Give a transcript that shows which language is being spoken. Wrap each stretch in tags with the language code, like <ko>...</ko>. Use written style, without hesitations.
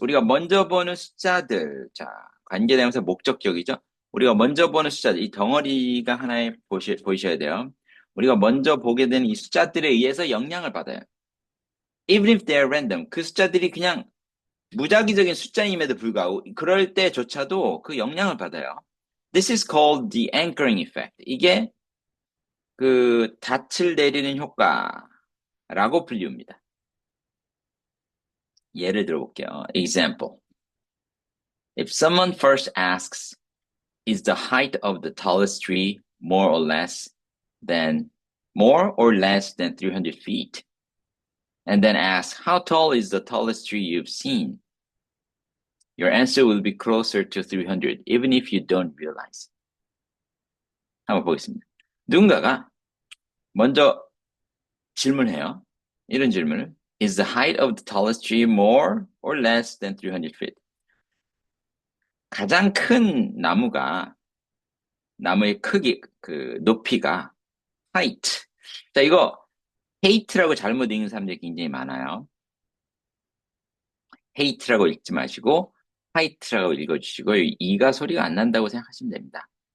<ko>우리가 먼저 보는 숫자들. 자, 관계대명사 목적격이죠. 우리가 먼저 보는 숫자들. 이 덩어리가 하나에 보이셔야 돼요. 우리가 먼저 보게 되는 이 숫자들에 의해서 영향을 받아요.</ko> <en>Even if they are random.</en> <ko>그 숫자들이 그냥 무작위적인 숫자임에도 불구하고 그럴 때조차도 그 영향을 받아요.</ko> <en>This is called the anchoring effect.</en> <ko>이게 그 닻을 내리는 효과라고 불리웁니다. 예를 들어볼게요.</ko> <en>Example. If someone first asks, is the height of the tallest tree more or less than 300 feet? And then ask, how tall is the tallest tree you've seen? Your answer will be closer to 300, even if you don't realize.</en> <ko>한번 보겠습니다. 누군가가 먼저 질문해요. 이런 질문을.</ko> <en>Is the height of the tallest tree more or less than 300 feet?</en> <ko>가장 큰 나무의 크기, 그 높이가 height. 자, 이거 hate라고 잘못 읽는 사람들이 굉장히 많아요. hate라고 읽지 마시고 height라고 읽어주시고 이가 소리가 안 난다고 생각하시면 됩니다.</ko>